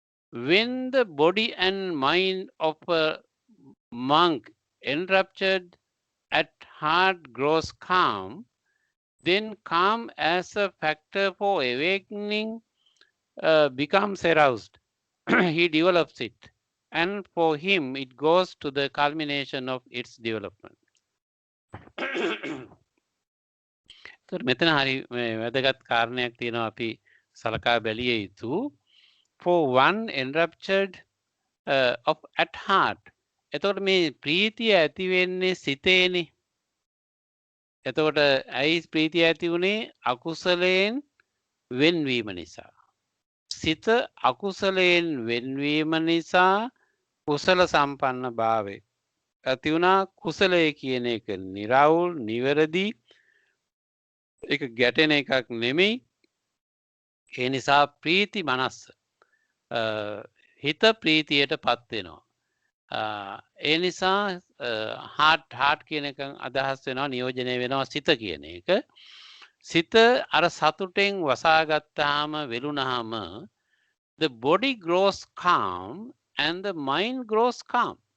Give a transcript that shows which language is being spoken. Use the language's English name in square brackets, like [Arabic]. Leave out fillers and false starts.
[English] When the body and mind of a monk enraptured at heart grows calm, then calm as a factor for awakening becomes aroused. He develops it, and for him it goes to the culmination of its development. [Sinhala] මෙතන හරි වැදගත් කාරණයක් තියෙනවා අපි සලකා බැලිය යුතු. [English] For one enraptured of at heart. [Sinhala] එතකොට මේ ප්‍රීතිය ඇති වෙන්නේ සිතේනේ. එතකොට ඇයි ප්‍රීතිය ඇති වුණේ? අකුසලයෙන් වෙන්වීම නිසා. සිත අකුසලයෙන් වෙන්වීම නිසා කුසල සම්පන්න භාවය ඇති වුණා. කුසලය කියන එක නිරවුල්, නිවැරදි, ඒක ගැටෙන එකක් නෙමෙයි. ඒ නිසා ප්‍රීති මනස්ස, හිත ප්‍රීතියට පත් වෙනවා. ඒ නිසා හාට් කියන එක අදහස් වෙනවා, නියෝජනය වෙනවා සිත කියන එක. සිත අර සතුටෙන් වසාගත්තාම වෙලුණාම [English] the body grows calm and the mind grows calm.